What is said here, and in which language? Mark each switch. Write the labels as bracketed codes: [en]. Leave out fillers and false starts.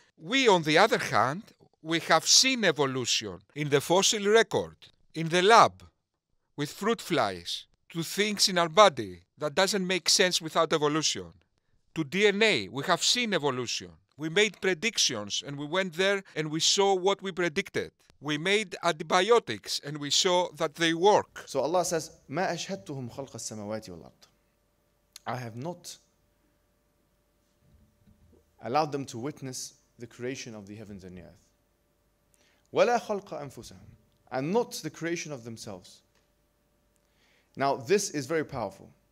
[en] We, on the other hand, we have seen evolution in the fossil record, in the lab, with fruit flies, to things in our body that doesn't make sense without evolution. To DNA, we have seen evolution. We made predictions, and we went there and we saw what we predicted. We made antibiotics, and we saw that they work. So Allah says, [ar] مَا أَشْهَدْتُهُمْ خَلْقَ السَّمَاوَاتِ وَالْأَرْضِ. [en] I have not allowed them to witness the creation of the heavens and the earth. [ar] وَلَا خَلْقَ أَنفُسَهُمْ. [en] And not the creation of themselves. Now, this is very powerful.